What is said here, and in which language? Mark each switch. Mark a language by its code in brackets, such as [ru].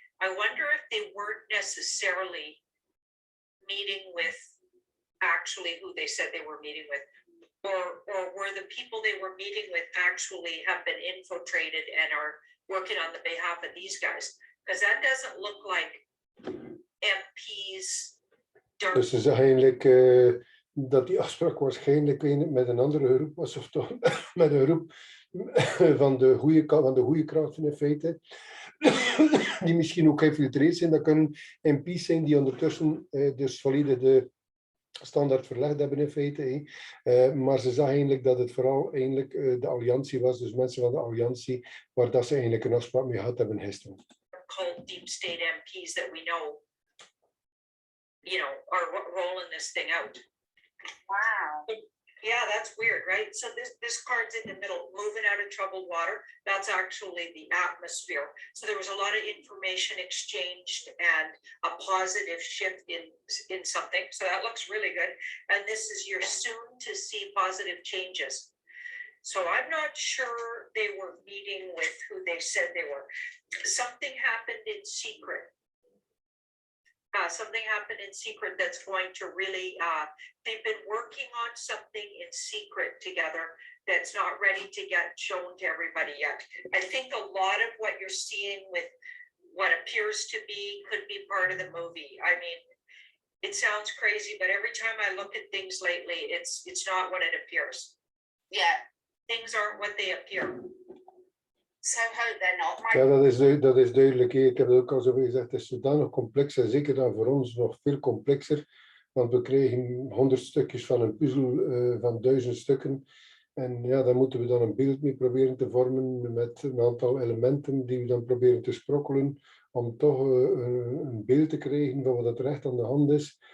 [en] I wonder if they weren't necessarily meeting with actually who they said they were meeting with, or were the people they were meeting with actually have been infiltrated and are working on the behalf of these guys? Because that doesn't look like MPs. [nl] Dus ze zeggen eigenlijk dat die afspraak waarschijnlijk met een andere groep was, of toch met een groep van de goede krachten in feite, die misschien ook geïnfiltreerd zijn. Dat kunnen MP's zijn die ondertussen dus volledig de standaard verlegd hebben in feite. Maar ze zeggen eigenlijk dat het vooral eigenlijk de alliantie was, dus mensen van de alliantie, waar dat ze eigenlijk een afspraak mee gehad hebben gisteren. [en] Called deep state MPs that we know, are rolling this thing out. Wow. Yeah, that's weird, right? So this card's in the middle, moving out of troubled water. That's actually the atmosphere. So there was a lot of information exchanged and a positive shift in something. So that looks really good. And this is your soon to see positive changes. So I'm not sure they were meeting with who they said they were. Something happened in secret. Something happened in secret that's going to really, they've been working on something in secret together that's not ready to get shown to everybody yet. I think a lot of what you're seeing with what appears to be could be part of the movie. I mean, it sounds crazy, but every time I look at things lately, it's not what it appears. Yeah. Things aren't what they appear. So hope they're not. [nl] Ja, dat is duidelijk. Ik heb het ook al zo gezegd, het is zodanig complex en zeker dan voor ons nog veel complexer, want we krijgen 100 stukjes van een puzzel van 1000 stukken. En ja, daar moeten we dan een beeld mee proberen te vormen met een aantal elementen die we dan proberen te sprokkelen, om toch een beeld te krijgen van wat er echt aan de hand is.